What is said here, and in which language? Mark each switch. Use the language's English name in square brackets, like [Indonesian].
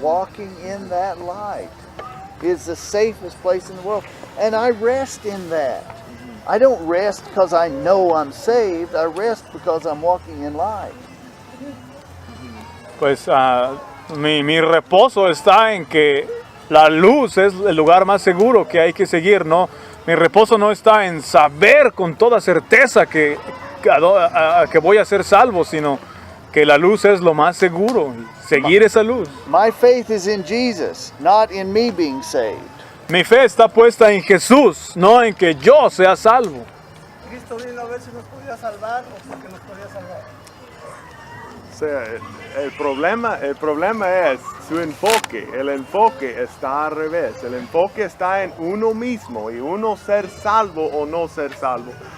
[English] Walking in that light is the safest place in the world. And I rest in that. I don't rest because I know I'm saved. I rest because I'm walking in light. [Spanish] Pues mi reposo está en que la luz es el lugar más seguro que hay que seguir, ¿no? Mi reposo no está en saber con toda certeza que voy a ser salvo, sino que la luz es lo más seguro, seguir esa luz. [English] My faith is in Jesus, not in me being saved. [Spanish] Mi fe está puesta en Jesús, no en que yo sea salvo. Cristo vino a ver si nos podía salvar o porque nos podía salvar. O sea, el problema es su enfoque. El enfoque está al revés. El enfoque está en uno mismo y uno ser salvo o no ser salvo.